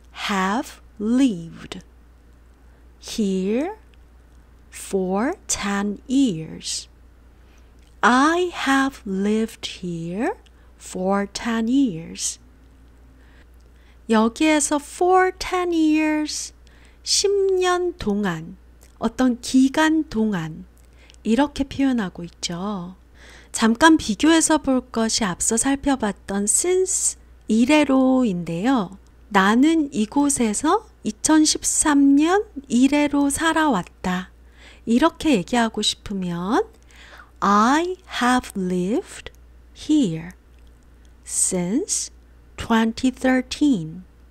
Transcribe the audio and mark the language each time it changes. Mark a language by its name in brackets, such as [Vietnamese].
[English] have lived here for 10 years. I have lived here for 10 years. [Korean] 여기에서 [English] for 10 years, [Korean] 10년 동안, 어떤 기간 동안 이렇게 표현하고 있죠. 잠깐 비교해서 볼 것이 앞서 살펴봤던 since 이래로인데요. 나는 이곳에서 2013년 이래로 살아왔다. 이렇게 얘기하고 싶으면 [English] I have lived here since 2013.